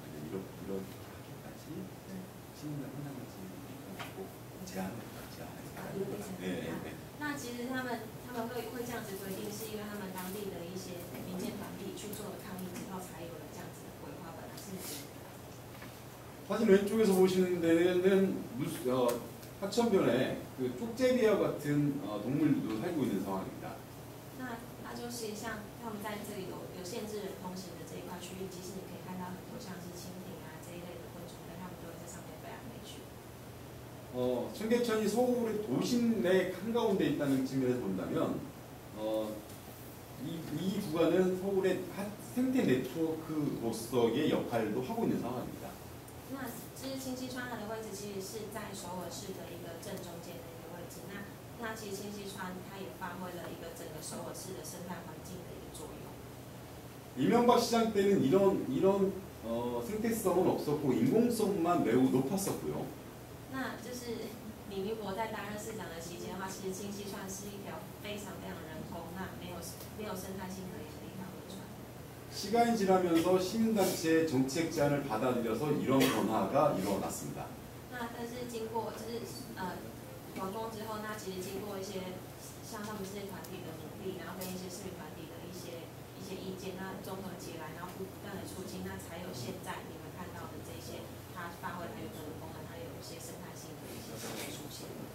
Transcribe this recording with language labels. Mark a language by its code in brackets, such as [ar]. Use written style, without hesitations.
[ko] 이런 하기까지 시민들 환경단체에 제안을 네. [zh] 那其实他们会这样子规定，是因为他们当地的一些民间团体体去做了抗议之后，才有了这样子的规划。本来是这样。 [ko] 사진 왼쪽에서 보시는 데는 하천변에 그 쪽제비와 같은 동물들도 살고 있는 상황입니다. [zh] 那就是像他们在这里有限制人通行的这一块区域，其实你可以看到很多像是蜻蜓啊这一类的昆虫，但他们都会在上面飞来飞去。 [ko] 청계천이 서울의 도심 내 한가운데 있다는 측면에서 본다면 이 구간은 서울의 생태 네트워크로서의 역할도 하고 있는 상황입니다. [zh] 那其实清溪川它的位置其实是在首尔市的一个正中间的一个位置。那其实清溪川它也发挥了一个整个首尔市的生态环境的一个作用。 [ko] 이명박 시장 때는 이런 생태성은 없었고 인공성만 매우 높았었고요. [zh] 那就是李明博在担任市长的期间的话，其实清溪川是一条非常人工，那没有生态性可言的一条河川。 [ko] 시간이 지나면서 시민단체의 정책 제안을 받아들여서 이런 변화가 일어났습니다. [zh] 那但是经过完工之后，那其实经过一些像他们这些团体的努力，然后跟一些市民团体的一些意见，那综合起来，然后不断的促进，那才有现在你们看到的这些它发挥它原本的功能，它有一些生态性的一些出现。